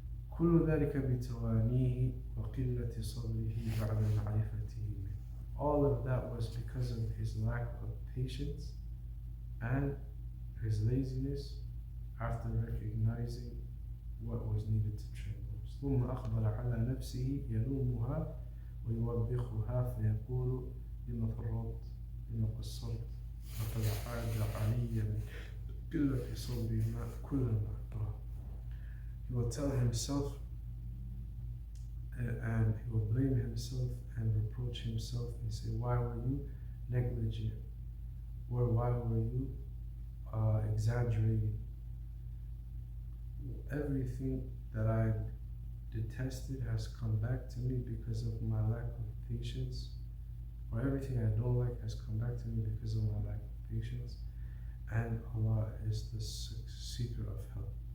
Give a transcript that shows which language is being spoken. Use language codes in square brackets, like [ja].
[ar] كل ذلك بتوانيه وقلة صبره بعد معرفته منه. [en] All of that was because of his lack of patience and his laziness after recognizing what was needed to train the horse. [ar] ثم أقبل على نفسه يلومها ويوبخها فيقول لما فرطت لما قصرت لقد عاد علي من قلة صبري كل ما أكره. [en] He will tell himself and he will blame himself and reproach himself and say, why were you negligent? Or why were you exaggerating? Everything that I detested has come back to me because of my lack of patience, or everything I don't like has come back to me because of my lack of patience, and Allah is the seeker of help.